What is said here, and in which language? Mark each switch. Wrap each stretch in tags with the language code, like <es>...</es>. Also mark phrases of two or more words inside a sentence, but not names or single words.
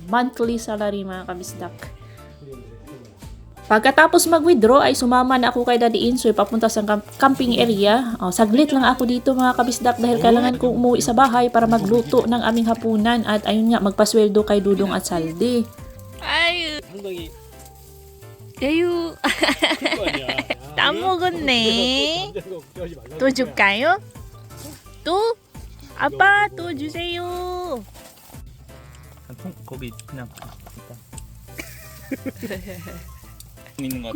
<en>Monthly salary</en> <tl>mga kabisdak. Pagkatapos mag-withdraw ay sumama na ako kay Daddy Insoy papunta sa camping area. Saglit lang ako dito mga kabisdak dahil kailangan kong umuwi sa bahay para magluto ng aming hapunan at ayun nga, magpasweldo kay Dudong at Saldi.</tl> <ko>아유, 상당히 에휴, 클 거 아니야. 다 먹었네. 남자는 걱정하지 말라고. 또 줄까요? 또? 아빠, 또 주세요. 거기 그냥 일단 있는 것 같아.</ko>